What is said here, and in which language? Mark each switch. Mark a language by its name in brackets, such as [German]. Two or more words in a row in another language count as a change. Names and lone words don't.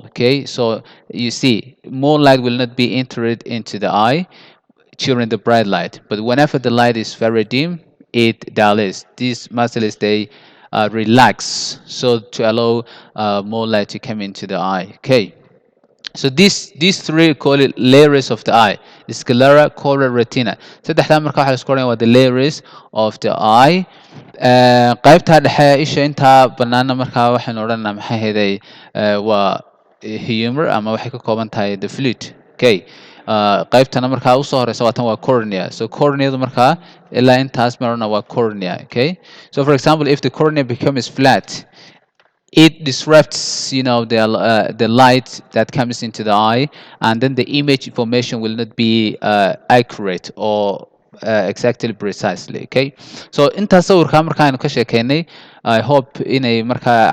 [English] Okay, so you see, more light will not be entered into the eye during the bright light, but whenever the light is very dim, it dilates. These muscles they relax, so to allow more light to come into the eye. Okay, so these three call it layers of the eye: the sclera, choroid, retina. [Somali] saddexdaa marka waxa la isku oranaya waa [English] the layers of the eye. [Somali] qaybta dhexe isha intaa banaana markaa waxaynu odhanaa maxaa heeday waa humor ama waxay ka kooban tahay [English] the fluid. [Somali] Okay, qaybtana markaa usoo horeysa waa tan waa cornea. So corneadu markaa ilaa intaas marna waa cornea. [English] Okay, so for example, if the cornea becomes flat, it disrupts the light that comes into the eye, and then the image information will not be accurate or exactly precisely. [Somali] Okay, so intaas sawirka markaaynu ka sheekeynay, [English] I hope [Somali] inay markaa